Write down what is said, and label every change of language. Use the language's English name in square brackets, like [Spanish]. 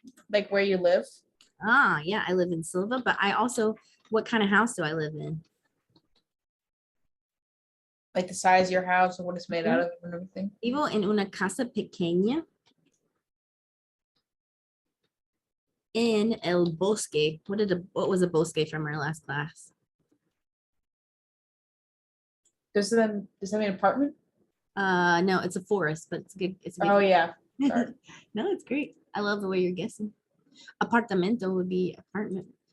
[English] Like where you live. Ah, yeah, I live in Silva, but I also, what kind of house do I live in? Like the size of your house and what it's made out of and everything. [Spanish] Vivo en una casa pequeña en el bosque. [English] What was a bosque from our last class? Does that mean apartment? No, it's a forest, but it's good. It's a good. Oh yeah. Sorry. No, it's great. I love the way you're guessing. Apartamento would be apartment.